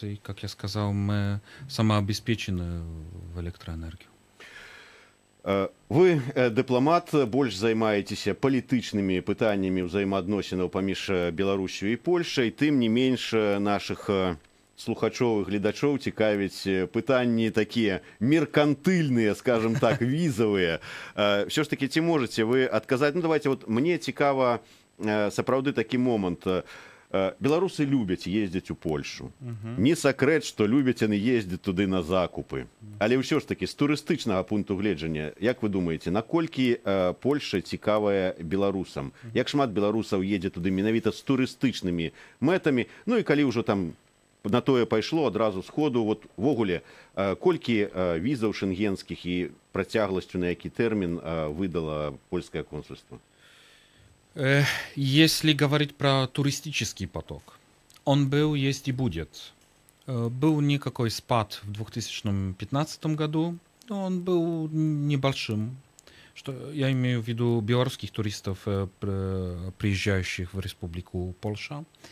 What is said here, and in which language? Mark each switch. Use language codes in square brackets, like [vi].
[ru] И, как я сказал, мы самообеспечены в электроэнергию. [be] Вы дыпламат, больш займаецеся палітычнымі пытаннямі ўзаемаадносінаў паміж Беларусю і Польшай, тым не менш нашых слухачоў і гледачоў цікавяць пытанні такія меркантыльныя, скажем так, візавыя. Все ж таки, ці можаце вы адказаць? [ru] Ну, давайте, [be] вот мне цікава сапраўды такі момант. Беларусы любяць ездзіць у Польшу. Не сакрэт, што любяць яны ездзіць туды на закупы. Але ўсё ж такі, з турыстычнага пункту гледжання, як вы думаеце, наколькі Польша цікавая беларусам? Як шмат беларусаў едзе туды менавіта з турыстычнымі мэтамі? Ну і калі ўжо там на тое пайшло адразу сходу вот ввогуле колькі візаў шенгенскіх і працягласцю на які тэрмін выдала польскае консульство? [ru] Если говорить про туристический поток, он был, есть и будет. Был никакой спад в 2015 году, но он был небольшим. Что я имею в виду белорусских туристов, приезжающих в Республику Польша.